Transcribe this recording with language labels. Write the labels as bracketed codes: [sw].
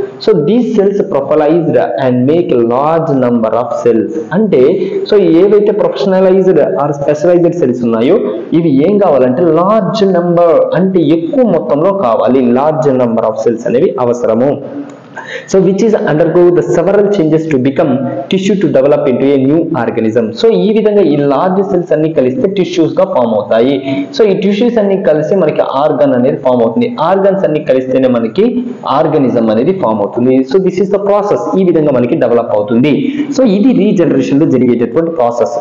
[en] So these cells proliferated and make large number of cells. [te] అంటే so ఏవైతే ప్రొఫెషనలైజ్డ్ are specialised cells ఉన్నాయో ఇవి ఏం కావాలంటే లార్జ్ నంబర్ అంటే ఎక్కువ మొత్తంలో కావాలి, లార్జ్ నంబర్ ఆఫ్ సెల్స్ అనేవి అవసరము. [en] So which is undergo the several changes to become tissue to develop into a new organism. [te] So ఈ విధంగా ఈ లార్జ్ సెల్స్ అన్ని కలిస్తే టిష్యూస్ గా ఫామ్ అవుతాయి. సో ఈ టిష్యూస్ అన్ని కలిసి మనకి ఆర్గన్ అనేది ఫామ్ అవుతుంది. ఆర్గన్స్ అన్ని కలిస్తేనే మనకి ఆర్గానిజం అనేది ఫామ్ అవుతుంది. [en] So this is the process. [te] ఈ విధంగా మనకి డెవలప్ అవుతుంది. సో ఇది రీజనరేషన్ లో జరిగేటటువంటి ప్రాసెస్.